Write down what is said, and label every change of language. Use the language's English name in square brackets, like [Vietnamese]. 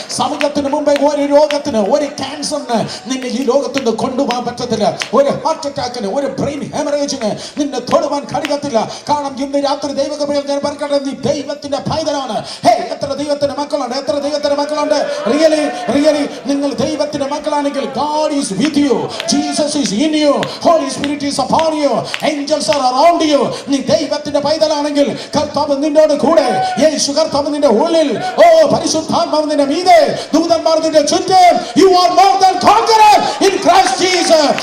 [Malayalam] സമൂഹത്തിന് മുമ്പേ ഒരു രോഗത്തിന്, ഒരു ക്യാൻസറിന് നിന്നെ ഈ ലോകത്ത് നിന്ന് കൊണ്ടുപോകാൻ പറ്റത്തില്ല. ഒരു ഹാർട്ട് അറ്റാക്കിന്, ഒരു ബ്രെയിൻ ഹെമറേജിന് നിന്നെ തൊടുവാൻ കഴിയത്തില്ല. കാരണം ഇന്ന് രാത്രി ദൈവകൃപയിൽ ഞാൻ പറയട്ടെ, നീ ദൈവത്തിന്റെ പൈതലാണ്. എത്ര ദൈവത്തിന്റെ മക്കളുണ്ട്, എത്ര ദൈവത്തിന്റെ മക്കളുണ്ട്. [English] really [Malayalam] നിങ്ങൾ ദൈവത്തിന്റെ മക്കളാണെങ്കിൽ [English] God is with you, Jesus is in you, Holy Spirit is upon you, angels are around you. [Malayalam] നീ ദൈവത്തിന്റെ പൈതലാണെങ്കിൽ കർത്താവ് നിന്നോട് കൂടെ, യേശു കർത്താവ് നിന്റെ ഉള്ളിൽ, ഓ പരിശുദ്ധാത്മാവ് നിന്റെ മീതെ, ദൂതന്മാർ നിന്റെ ചുറ്റും. [English] You are more than conqueror in Christ Jesus.